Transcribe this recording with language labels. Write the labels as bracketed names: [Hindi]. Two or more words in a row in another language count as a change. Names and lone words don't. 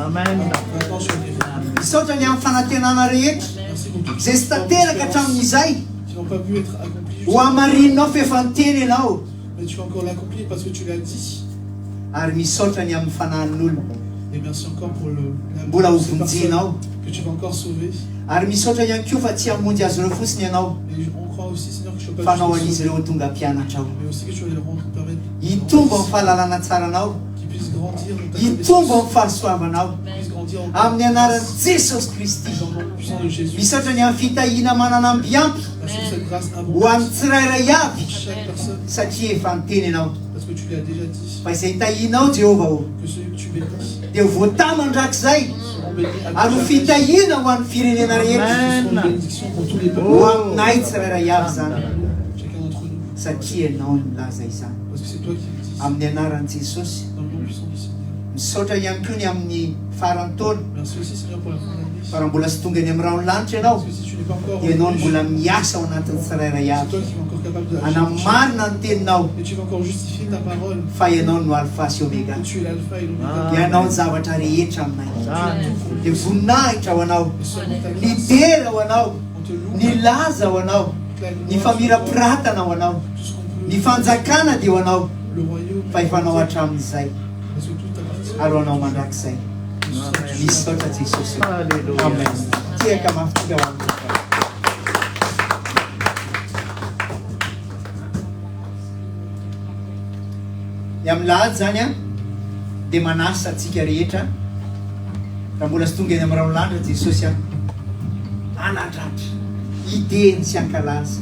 [French] Amen. Maintenant, sois guéris. [Malagasy] misaotra ny amin'ny fanantenana rehetra [French] Merci pour tous [Malagasy] zay tsy tanteraka hatramin'izay [French] qui n'ont pas pu être accomplis. [Malagasy] ho amarinanao fa efa niteny ianao [French] Mais tu vas encore l'accomplir parce que tu l'as dit. [Malagasy] ary misaotra ny amin'ny fanahin'olona [French] Et merci encore pour [Malagasy] mbola [French] pour ces [Malagasy] hovonjinao [French] personnes que tu vas encore sauver. [Malagasy] ary misaotra ihany koa fa tsy hamonjy azy ireo fotsiny ianao [French] Et on croit aussi, Seigneur, que tu vas [Malagasy] fa [French] pas [Malagasy] nao [French] juste les [Malagasy] an'izy [French] sauver, [Malagasy] ireo tonga mpianatra ao [French] mais aussi que tu vas les rendre, permettre [Malagasy] hitombo amin'ny fahalalana tsaranao [French] qu'ils puissent grandir dans ta [Malagasy] hitombo [French] connaissance, [Malagasy] amin'ny fahasoavanao [French] qu'ils puissent grandir en [Malagasy] amin'ny anaran'i jesosy kristy [French] dans le nom puissant de Jésus. [Malagasy] misaotra ny amin'ny fitahina manana ambiampy [French] Merci pour cette grâce [Malagasy] ho [French] abondante [Malagasy] amin'ny tsirairay avy [French] pour chaque personne, [Malagasy] satria efa niteny ianao [French] parce que tu l'as déjà dit, [Malagasy] fa izay tahinao jehova o [French] que celui que tu bénis [Malagasy] dia ho voatama ndrakizay [French] seront bénis à [Malagasy] ary ho [French] tous les [Malagasy] fitahina ho an'ny firenena rehetra [French] seront une bénédiction pour tous les peuples, [Malagasy] ho aminay tsirairay avy zany [French] chacun d'entre nous, [Malagasy] satria ianao no milaza izany [French] parce que c'est toi qui le dis, [Malagasy] amin'ny anaran'i jesosy [French] dans le nom puissant du Seigneur. [Malagasy] misaotra ihany koa ny amin'ny faran'ny taona [French] Merci aussi, Seigneur, pour la fin de l'année. [Malagasy] fa raha mbola sy tonga ny amin'ny rano lanitra ianao [French] Parce que si tu n'es pas encore [Malagasy] dia ianao no [French] revenu, [Malagasy] mbola miasa ao anatin'ny tsirairay [French] c'est [Malagasy] avy [French] toi qui es encore capable de [Malagasy] anamarina ny teninao [French] et tu vas encore justifier ta parole. [Malagasy] fa ianao no alfa sy omega [French] Que tu es l'alpha et l'oméga. [Malagasy] ianao ny zavatra rehetra aminay [French] Amen. [Malagasy] dia voninahitra ho anao [French] Et seulement ta [Malagasy] ny [French] grâce, [Malagasy] dera ho anao [French] on te loue, [Malagasy] ny laza ho anao [French] la [Malagasy] ny [French] louange, [Malagasy] famirapiratana ho anao [French] tout ce qu'on [Malagasy] ny [French] peut, [Malagasy] fanjakana dia ho anao [French] le royaume, [Malagasy] fa efa anao hatramin'izay [French] parce que tout appartient. [Malagasy] ary ho anao mandrakizay misaotra jesosy [French] Hallelujah. [Malagasy] amen tiaka mafitonga ho amin'ny ny amin'ny lahady zany a dia manasa atsika rehetra raha mbola sy tonga eny amin'ny ranolandra jesosy a anadratra ideny sy ankalaza